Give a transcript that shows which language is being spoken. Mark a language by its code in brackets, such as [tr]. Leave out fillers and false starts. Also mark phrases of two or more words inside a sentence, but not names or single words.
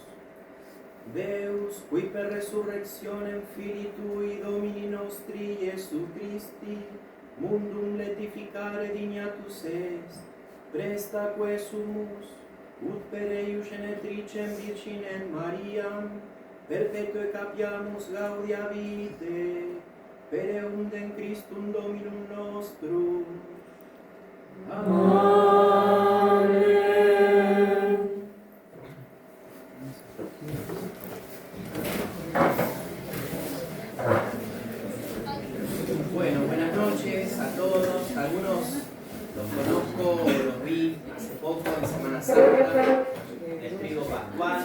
[la] Deus, qui per resurrectionem Filii Tui, Domini nostri, Iesu Christi, mundum letificare dignatus est, presta quesumus, ut per eius genetricem Virginem Mariam, perpetue capiamus gaudia vitae, per eundem Christum Dominum nostrum. [es] Amén. Bueno, buenas noches a todos. Algunos los conozco, los vi hace poco en Semana Santa, en el trigo pascual.